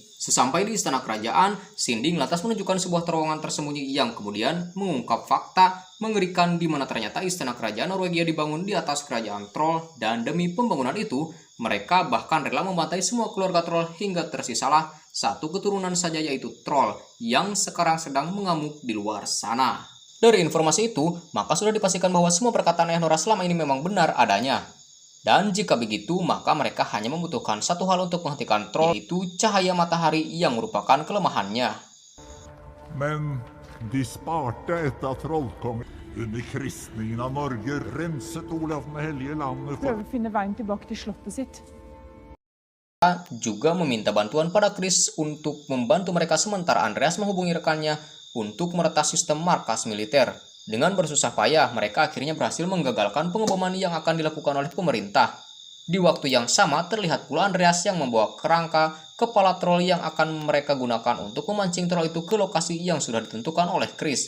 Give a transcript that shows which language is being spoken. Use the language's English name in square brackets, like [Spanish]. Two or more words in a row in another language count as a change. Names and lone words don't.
[Indonesian] Sesampai di istana kerajaan, Sinding lantas menunjukkan sebuah terowongan tersembunyi yang kemudian mengungkap fakta mengerikan di mana ternyata istana kerajaan Norwegia dibangun di atas kerajaan troll dan demi pembangunan itu, mereka bahkan rela membantai semua keluarga troll hingga tersisalah satu keturunan saja yaitu troll yang sekarang sedang mengamuk di luar sana. Dari informasi itu, maka sudah dipastikan bahwa semua perkataan ayah Nora selama ini memang benar adanya. Dan jika begitu, maka mereka hanya membutuhkan satu hal untuk menghentikan troll, yaitu cahaya matahari yang merupakan kelemahannya. [Norwegian] Men de sparte ett av trollkongen under kristningen av Norge, renset Olav den hellige landet for Prøve å finne veien tilbake til slottet sitt. [Indonesian] juga meminta bantuan pada Chris untuk membantu mereka sementara Andreas menghubungi rekannya untuk meretas sistem markas militer. Dengan bersusah payah, mereka akhirnya berhasil menggagalkan pengeboman yang akan dilakukan oleh pemerintah. Di waktu yang sama, terlihat pula Andreas yang membawa kerangka kepala troll yang akan mereka gunakan untuk memancing troll itu ke lokasi yang sudah ditentukan oleh Chris.